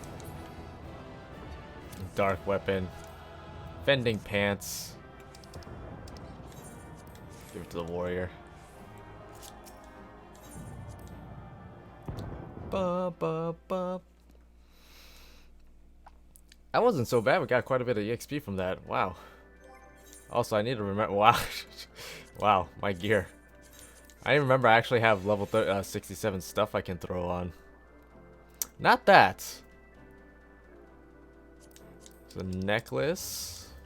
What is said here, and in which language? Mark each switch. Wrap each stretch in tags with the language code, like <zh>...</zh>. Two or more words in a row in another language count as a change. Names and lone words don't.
<en>Dark weapon. Fending pants. Give it to the warrior. Ba, ba, ba. That wasn't so bad. We got quite a bit of EXP from that. Wow. Also, I need to remember. Wow. Wow, my gear. I didn't remember I actually have level 67 stuff I can throw on. Not that. The necklace.</en>